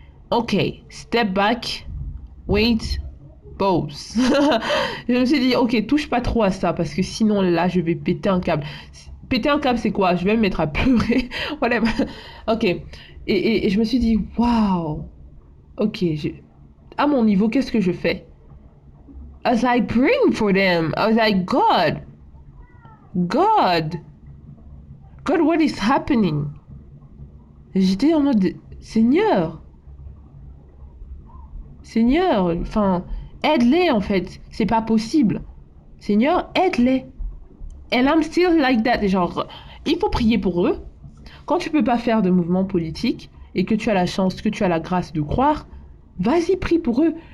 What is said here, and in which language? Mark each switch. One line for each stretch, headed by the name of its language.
English: Ok, step back, wait, pause.
French: Je me suis dit, ok, touche pas trop à ça parce que sinon là, je vais péter un câble. Péter un câble, c'est quoi? Je vais me mettre à pleurer. Whatever. Ok. Et je me suis dit, waouh. Ok, à mon niveau, qu'est-ce que je fais?
English: I was like praying for them. I was like, God, God, what is happening?
French: J'étais en mode, Seigneur. Seigneur, enfin, aide-les en fait. C'est pas possible. Seigneur, aide-les.
English: And I'm still like that.
French: Genre, il faut prier pour eux. Quand tu peux pas faire de mouvement politique et que tu as la chance, que tu as la grâce de croire, vas-y, prie pour eux.